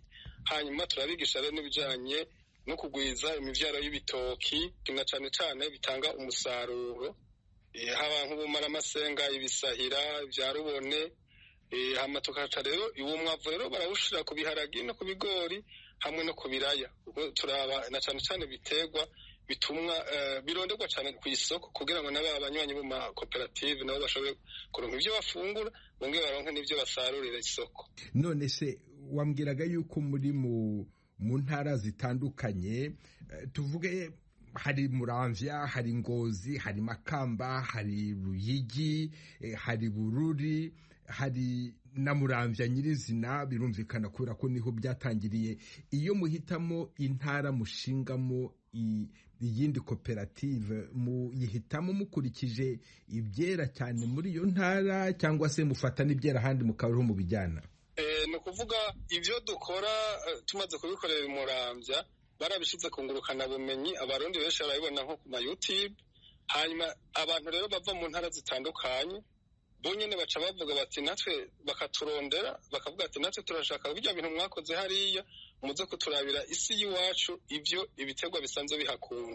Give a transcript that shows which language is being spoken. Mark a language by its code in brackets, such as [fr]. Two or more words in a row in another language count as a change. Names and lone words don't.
[rn] Hanyuma turabigisha rero n'ibijyanye no kugwiza imivyaro y'ibitoki, na cyane cyane bitanga umusaruro, haba nk'ubumara amasenga, ibisahira, ibya rubone, hama tukaca rero uwo mwavu rero barawushira ku biharagi no ku bigori hamwe no ku biraya kuko turaba na cane cane biterwa bitumwa bironderwa cane ku isoko kugira ngo n'aba banywanyi bo ma koperative nabo bashobore kuronka ivyo bafungura bongere baronke n'ivyo basarurira isoko. [rw] None se wambwiraga yuko muri mu ntara zitandukanye, tuvuge hari Muramvya, hari Ngozi, hari Makamba, hari Ruyigi, hari Bururi, hari na Muramvya nyirizina, birumvikana kubera ko niho byatangiriye. Iyo muhitamo intara mushingamo iyindi koperative, muyihitamo mukurikije ibyera cyane muri iyo ntara cyangwa se mufata n'ibyera ahandi mukabaho mu bijyana? [rn] Ni ukuvuga ibyo dukora tumaze kubikorera i Muramvya barabishize ku ngurukanabumenyi, abarundi benshi barabibona nko ku ma YouTube. Hanyuma abantu rero bava mu ntara zitandukanye bo nyene baca bavuga bati natwe, bakaturondera bakavuga ati natwe turashaka bijya bintu mwakoze hariya muze kuturabira isi y'iwacu ivyo ibiterwa bisanzwe bihakunda.